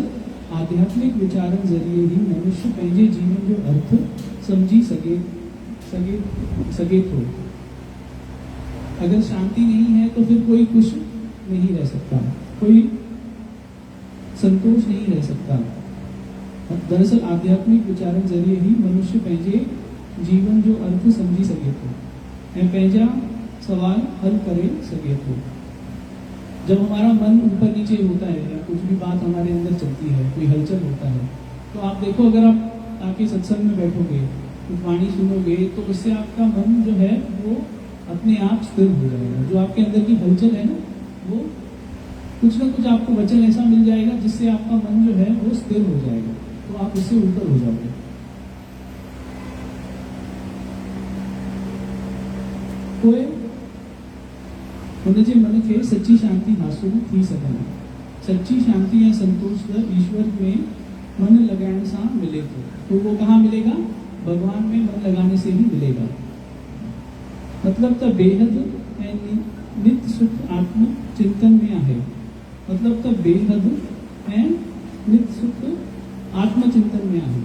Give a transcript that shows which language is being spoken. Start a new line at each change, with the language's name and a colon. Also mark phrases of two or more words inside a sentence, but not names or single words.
Sindhi: दरअसल आध्यात्मिक विचारन ज़रिए ही मनुष्य पंहिंजे जीवन जो अर्थ समझी सके थो।
Hindi: अगर शांति नहीं है तो फिर कोई खुश नहीं रह सकता, कोई संतोष नहीं रह सकता।
Sindhi: दरअसल आध्यात्मिक विचारन ज़रिए ही मनुष्य पंहिंजे जीवन जो अर्थ समझी सके थो ऐं पंहिंजा सवाल हल करे सके थो।
Hindi: जब हमारा मन ऊपर नीचे होता है या कुछ भी बात हमारे अंदर चलती है, कोई हलचल होता है, तो आप देखो, अगर आप आके सत्संग में बैठोगे, कुछ वाणी सुनोगे, तो उससे आपका मन जो है वो अपने आप स्थिर हो जाएगा। जो आपके अंदर की हलचल है ना, वो कुछ ना कुछ आपको वचन ऐसा मिल जाएगा जिससे आपका मन जो है वो स्थिर हो जाएगा, तो आप उससे ऊपर हो जाओगे।
Sindhi: कोई हुनजे मन खे सच्ची शांति हासिल थी सघंदी।
Hindi: सच्ची शांति या संतोष ईश्वर में मन लगाने से मिले तो वो कहाँ मिलेगा? भगवान में मन लगाने से ही मिलेगा। मतलब तो बेहद नित्य सुख आत्म चिंतन में है। मतलब तो बेहद नित्य सुख आत्मचिंतन में है।